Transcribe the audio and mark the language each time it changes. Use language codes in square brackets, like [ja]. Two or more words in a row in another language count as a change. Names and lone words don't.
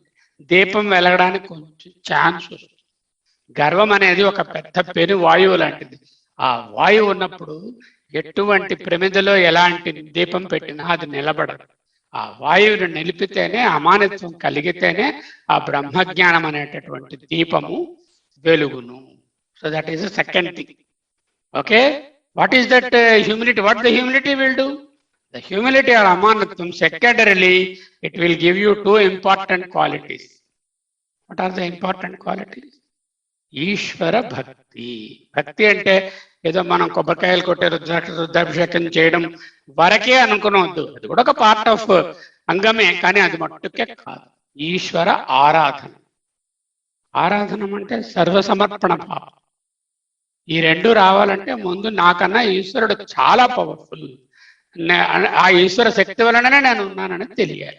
[te] దీపం వెలగడానికి కొంచెం ఛాన్స్ వస్తుంది. గర్వం అనేది ఒక పెద్ద పెను వాయువు లాంటిది. ఆ వాయువు ఉన్నప్పుడు ఎటువంటి ప్రమిదలో ఎలాంటి దీపం పెట్టినా అది నిలబడదు. ఆ వాయువుని నిలిపితేనే, అమానిత్వం కలిగితేనే ఆ బ్రహ్మజ్ఞానం అనేటటువంటి దీపము వెలుగును. [en] So that is the second thing. Okay, what is that humility? What the humility will do? The humility or amanatvam, secondarily, it will give you 2 important qualities. What are the important qualities? [sa] Ishvara Bhakti. [te] Bhakti అంటే ఏదో మనం కొబ్బరికాయలు కొట్టే రుద్రాభిషేకం చేయడం వరకే అనుకునవద్దు. అది కూడా ఒక [en] part of [te] అంగమే, కానీ అది మట్టుకే కాదు. ఈశ్వర ఆరాధన. ఆరాధన అంటే సర్వసమర్పణ భావం. ఈ రెండు రావాలంటే ముందు నాకన్నా ఈశ్వరుడు చాలా పవర్ఫుల్, ఆ ఈశ్వర శక్తి వలననే నేను ఉన్నానని తెలియాలి.